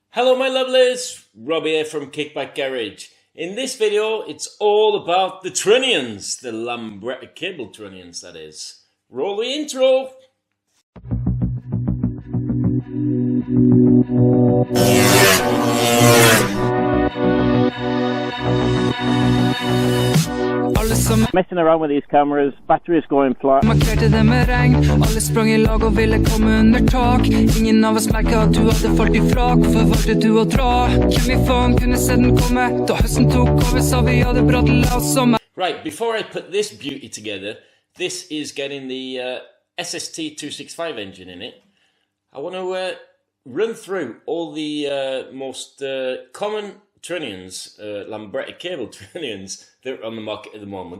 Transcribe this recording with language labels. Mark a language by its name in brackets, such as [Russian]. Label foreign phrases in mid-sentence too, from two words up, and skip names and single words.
[English] Hello my lovelies, Robbie here from Kickbackgarage. In this video it's all about the trunnions, the lambretta cable trunnions that is. Roll the intro! Messing around with these cameras, batteries going flat. [Norwegian] Markerte det med regn. Alle sprang I lag og ville komme under tak. Ingen av oss merket at du hadde falt I frak. Hvorfor valgte du å dra? Hvem I faen kunne se den komme? Da høsten tok over, sa vi hadde brått la oss sommer. [English] Right, before I put this beauty together, this is getting the SST 265 engine in it. I want to run through all the most common trunnions, lambretta cable trunnions that are on the market at the moment.